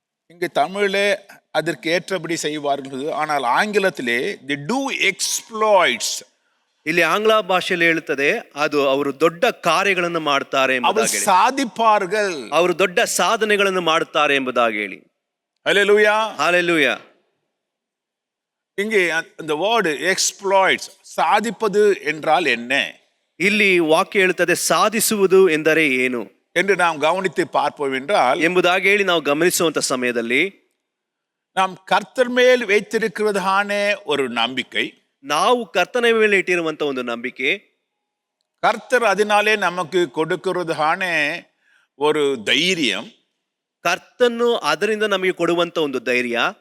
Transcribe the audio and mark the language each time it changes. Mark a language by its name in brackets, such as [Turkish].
[Tamil] இங்கு தமிழே அதற்கு ஏற்றபடி செய்வார்கள். ஆனால் ஆங்கிலத்திலே [English] the to exploits, [Kannada] ಇಲ್ಲಿ ಆಂಗ್ಲ ಭಾಷೆಯಲ್ಲಿ ಹೇಳುತ್ತದೆ ಅದು ಅವರು ದೊಡ್ಡ ಕಾರ್ಯಗಳನ್ನು ಮಾಡುತ್ತಾರೆ ಎಂಬುದಾಗಿ, [Tamil] ಸಾಧಿப்பார்கள், [Kannada] ಅವರು ದೊಡ್ಡ ಸಾಧನೆಗಳನ್ನು ಮಾಡುತ್ತಾರೆ ಎಂಬುದಾಗಿ ಹೇಳಿ. [Tamil] ஹல்லேலூயா, ஹல்லேலூயா. இங்கே அந்த [English] word exploits, [Tamil] சாதிப்பது என்றால் என்ன? [Kannada] ಇಲ್ಲಿ ವಾಕ್ಯ ಹೇಳುತ್ತದೆ ಸಾಧಿಸುವುದು ಎಂದರೆ ಏನು [Tamil] என்று நாம் கவனித்து பார்ப்போம் என்றால் [Kannada] ಎಂಬುದಾಗಿ ಹೇಳಿ ನಾವು ಗಮನಿಸುವಂತ ಸಮಯದಲ್ಲಿ [Tamil] நாம் கர்த்தர் மேல் வைத்திருக்கிறதான ஒரு நம்பிக்கை, [Kannada] ನಾವು ಕರ್ತನ ಮೇಲೆ ಇಟ್ಟಿರುವಂತ ಒಂದು ನಂಬಿಕೆ, [Tamil] கர்த்தர் அதனாலே நமக்கு கொடுக்கிறதான ஒரு தைரியம், [Kannada] ಕರ್ತನು ಅದರಿಂದ ನಮಗೆ ಕೊಡುವಂತ ಒಂದು ಧೈರ್ಯ,